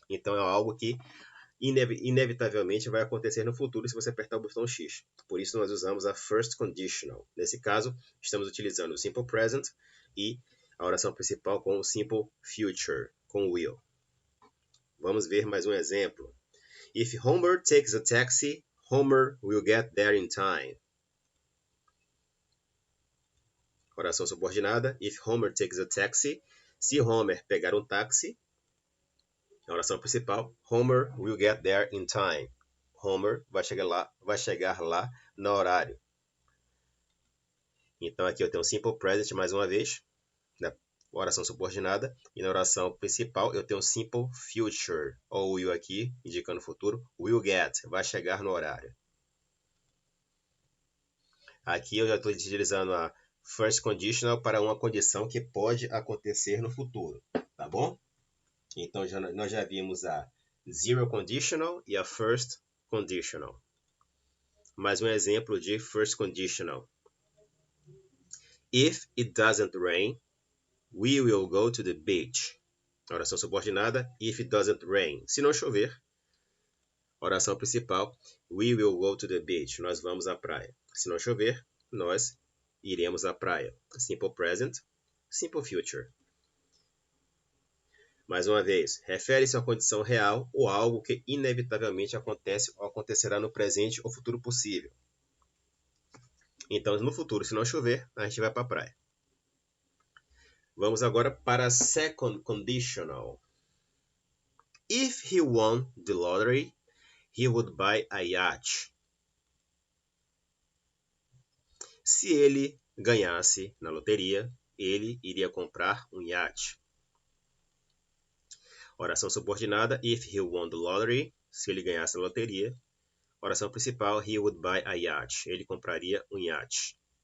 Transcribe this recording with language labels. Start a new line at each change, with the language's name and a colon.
Portuguese: Então é algo que inevitavelmente vai acontecer no futuro se você apertar o botão X. Por isso nós usamos a first conditional. Nesse caso, estamos utilizando o simple present e a oração principal com o simple future, com will. Vamos ver mais um exemplo.
English: If Homer takes a taxi, Homer will get there in time.
Portuguese: Oração subordinada.
English: If Homer takes a taxi,
Portuguese: se Homer pegar um táxi, a oração principal,
English: Homer will get there in time.
Portuguese: Homer vai chegar lá no horário. Então aqui eu tenho o simple present mais uma vez. oração subordinada, e na oração principal eu tenho simple future, ou will aqui, indicando o futuro, will get, vai chegar no horário. Aqui eu já estou utilizando a first conditional para uma condição que pode acontecer no futuro, tá bom? Então nós já vimos a zero conditional e a first conditional. Mais um exemplo de first conditional.
English: If it doesn't rain, we will go to the beach.
Portuguese: Oração subordinada,
English: if it doesn't rain.
Portuguese: Se não chover. Oração principal,
English: we will go to the beach.
Portuguese: Nós vamos à praia. Se não chover, nós iremos à praia. Simple present, simple future. Mais uma vez, refere-se a uma condição real ou algo que inevitavelmente acontece ou acontecerá no presente ou futuro possível. Então, no futuro, se não chover, a gente vai para a praia. Vamos agora para a second conditional.
English: If he won the lottery, he would buy a yacht.
Portuguese: Se ele ganhasse na loteria, ele iria comprar um iate. Oração subordinada,
English: if he won the lottery,
Portuguese: se ele ganhasse na loteria. Oração principal,
English: he would buy a yacht,
Portuguese: ele compraria um iate.